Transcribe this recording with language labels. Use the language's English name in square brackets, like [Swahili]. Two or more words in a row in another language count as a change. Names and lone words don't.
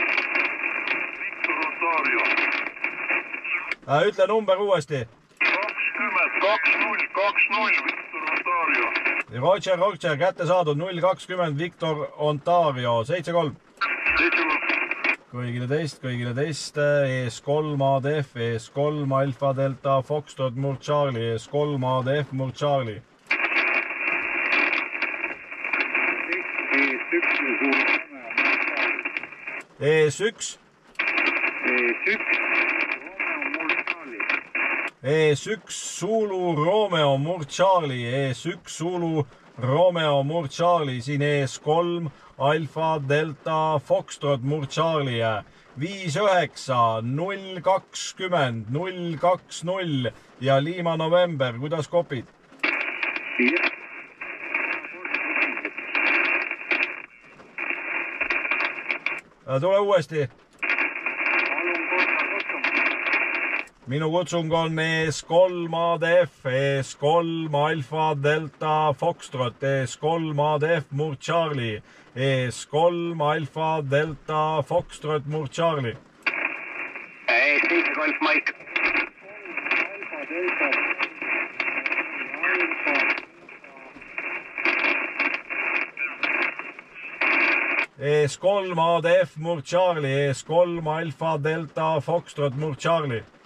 [Estonian] Viktor Ontario. Ütle number uuesti. 20 Victor Ontario. Roger, kätte saadud 020 Victor Ontario, 7-3. kõigile teist, ES3 ADF, ES3 Alfa Delta Foxtrot Murd Charlie, ES3 ADF Murd Charlie. ES1. ES1 Zulu Romeo Murd Charlie, ES1 Zulu Romeo Murd Charlie, siin ES3 Alfa Delta Foxtrot Murd Charlie, 59-020-020 ja Lima November, kuidas kopid? Tule uuesti. Minu kutsung on ES3 ADF, ES3 Alfa Delta Foxtrot, ES3 ADF Murd Charlie, ES3 Alfa Delta Foxtrot Murd Charlie. ES7 Golf Mike. ES3 ADF Murd Charlie, ES3 Alfa Delta Foxtrot Murd Charlie.